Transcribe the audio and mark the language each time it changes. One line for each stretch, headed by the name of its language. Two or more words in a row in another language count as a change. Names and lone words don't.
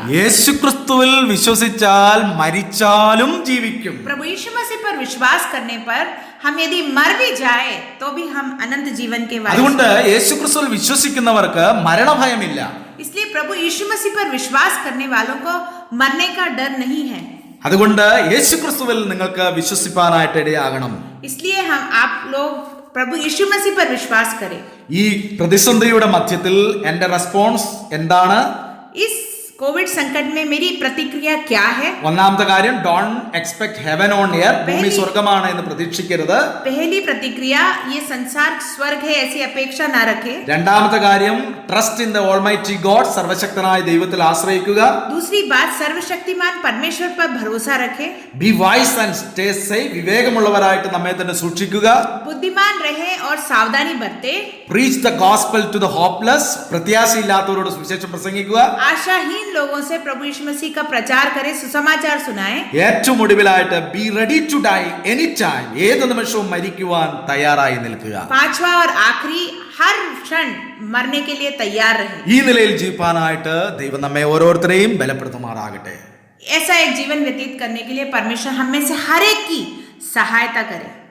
Malayalam: യേശു ക്രിസ്തുവിൽ വിശ്വസിച്ചാൽ മരിച്ചാലും ജീവിക്കും.
Hindi: प्रभु यीशु मसीह पर विश्वास करने पर हम यदि मर भी जाए तो भी हम अनंत जीवन के वारिस.
Malayalam: അതുകൊണ്ട് യേശു ക്രിസ്തുവിൽ വിശ്വസിക്കുന്നവർക്ക് മരണഭയമില്ല.
Hindi: इसलिए प्रभु यीशु मसीह पर विश्वास करने वालों को मरने का डर नहीं है.
Malayalam: അതുകൊണ്ട് യേശു ക്രിസ്തുവിൽ നിങ്ങൾക്ക് വിശ്വസിപ്പാനായിട്ട് ഇടയാകണം.
Hindi: इसलिए हम आप लोग प्रभु यीशु मसीह पर विश्वास करें.
Malayalam: ഈ പ്രതിസന്ധിയുടെ മധ്യത്തിൽ എന്റെ റെസ്പോൺസ് എന്താണ്?
Hindi: इस कोविड संकट में मेरी प्रतिक्रिया क्या है?
Malayalam: ഒന്നാമത്തെ കാര്യം,
English: don't expect heaven on air.
Malayalam: ഭൂമി സ്വർഗമാണ് എന്ന് പ്രതീക്ഷിക്കരുത്.
Hindi: पहली प्रतिक्रिया, ये संसार स्वर्ग है ऐसी अपेक्षा ना रखे.
Malayalam: രണ്ടാമത്തെ കാര്യം,
English: trust in the almighty God.
Malayalam: സർവശക്തനായ ദൈവത്തിൽ ആശ്രയിക്കുക.
Hindi: दूसरी बात, सर्वशक्तिमान परमेश्वर पर भरोसा रखे.
English: be wise and stay safe.
Malayalam: വിവേകമുള്ളവരായിട്ട് നമ്മെ തന്നെ സൂക്ഷിക്കുക.
Hindi: बुद्धिमान रहे और सावधानी बरते.
English: preach the gospel to the hopeless.
Malayalam: പ്രത്യാശയില്ലാത്തവരോട് സുവിശേഷം പ്രസംഗിക്കുക.
Hindi: आशाहीन लोगों से प्रभु यीशु मसीह का प्रचार करे, सुसमाचार सुनाए.
Malayalam: ഏറ്റവും ഒടുവിലായിട്ട്,
English: be ready to die any time.
Malayalam: ഏത് നിമിഷവും മരിക്കുവാൻ തയ്യാറായി നിൽക്കുക.
Hindi: 5वां और आखिरी, हर क्षण मरने के लिए तैयार रहे.
Malayalam: ഈ നിലയിൽ ജീവിക്കാനായിട്ട് ദൈവം നമ്മെ ഓരോരുത്തരെയും ബലപ്പെടുത്തുമാറാകട്ടെ.
Hindi: ऐसा एक जीवन व्यतीत करने के लिए परमेश्वर हम में से हर एक की सहायता करे.